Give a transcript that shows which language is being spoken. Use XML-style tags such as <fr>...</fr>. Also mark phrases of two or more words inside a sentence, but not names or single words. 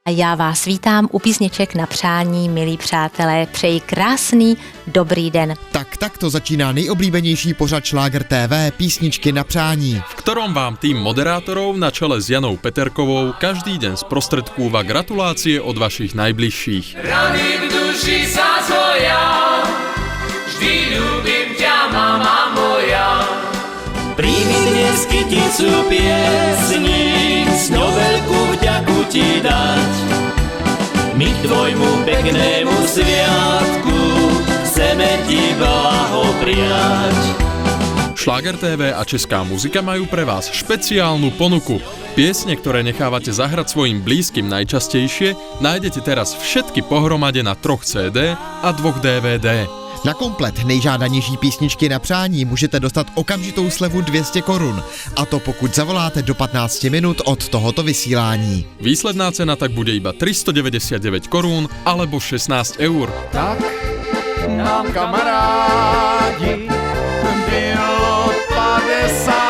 <cs>A já vás vítám u písniček na přání, milí přátelé. Přeji krásný, dobrý den. Tak to začíná nejoblíbenější pořad Šláger TV, písničky na přání,</cs> <sk>v ktorom vám tým moderátorov na čele s Janou Peterkovou každý deň sprostredkúva gratulácie od vašich najbližších. Rany v duši sa zhoja, vždy ľúbim ťa, mama moja. Príjmi dnes kyticu piesní, s ňou veľkú vďaku ti dať. My k tvojmu peknému sviatku chceme ti blahopriať. Šláger TV a Česká muzika majú pre vás špeciálnu ponuku. Piesne, ktoré nechávate zahrať svojim blízkym najčastejšie, nájdete teraz všetky pohromade na 3 CD a 2 DVD.</sk> <cs>Na komplet nejžádanější písničky na přání můžete dostat okamžitou slevu 200 korun. A to pokud zavoláte do 15 minut od tohoto vysílání.</cs> <sk>Výsledná cena tak bude iba 399 korún alebo 16 eur.</sk> <cs>Tak nám kamarádi bylo 50.</cs>